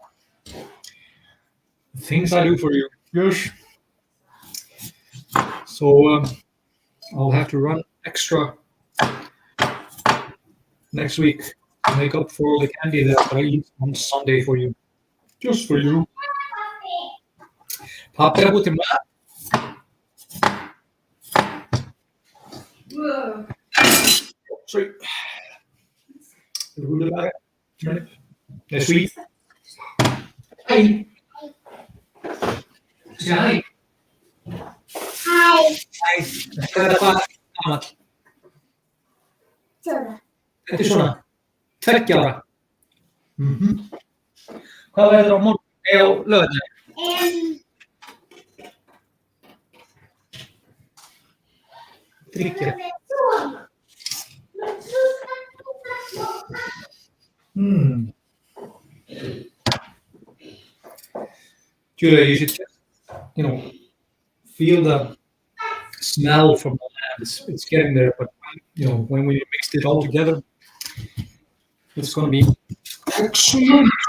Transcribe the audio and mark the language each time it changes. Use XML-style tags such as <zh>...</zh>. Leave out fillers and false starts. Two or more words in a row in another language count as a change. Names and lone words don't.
<en>Things I do for you. Yes. So I'll have to run extra next week to make up for the candy that I eat on Sunday for you. Just for you.</en> <sv>Pappa er ute med.</sv> <en>Sorry.</en> <sv>Det är</sv> <en>sweet.</en> <sv>Hej. Säg hej. Hej. Hej. Jag ska dra annat.</sv> <is>Þetta er svona. 2 ára. Hvað verður á morgun? Á laugardaginn? Tryggja.</is> <en>Julia, you should just, feel the smell from the land. It's getting there, but when we mixed it all together, it's going to be excellent.</en>